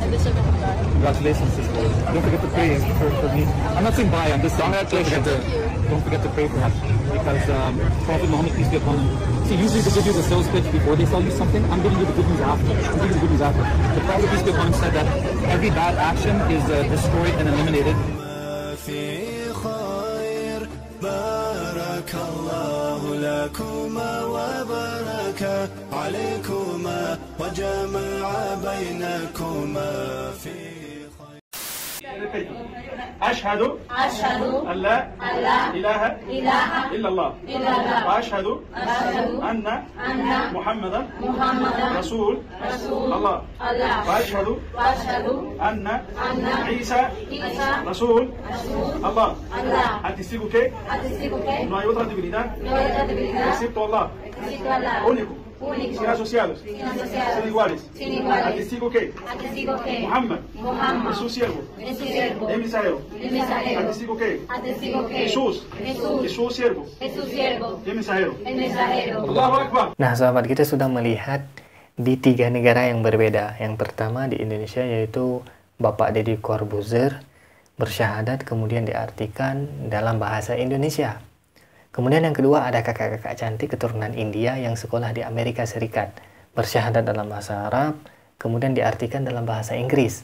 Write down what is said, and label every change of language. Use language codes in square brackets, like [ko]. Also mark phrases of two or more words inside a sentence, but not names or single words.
[en] Congratulations, sister. Don't forget to pray for me. I'm not saying bye, I'm just saying don't forget to pray for us, because Prophet Muhammad, peace be upon him, see, usually they give you the sales pitch before they sell you something. I'm giving you the good news after. The Prophet, peace be upon him, said that every bad action is destroyed and eliminated. [ar] بارك الله لكما وبارك عليكما وجمع بينكما في أشهد أن لا إله إلا الله وأشهد أن محمدا رسول الله وأشهد أن عيسى رسول الله. [es] Atestigo que no hay otra divinidad excepto Allah, único, sin asociados, sin iguales. Atestigo que Muhammad es su siervo, es mensajero. Atestigo que Jesús es su siervo, es mensajero. [ar] الله أكبر. [id] Nah, sahabat, kita sudah melihat di 3 negara yang berbeda. Yang pertama di Indonesia, yaitu Bapak Deddy Corbuzier bersyahadat kemudian diartikan dalam bahasa Indonesia. Kemudian yang kedua ada kakak-kakak cantik keturunan India yang sekolah di Amerika Serikat, bersyahadat dalam bahasa Arab, kemudian diartikan dalam bahasa Inggris.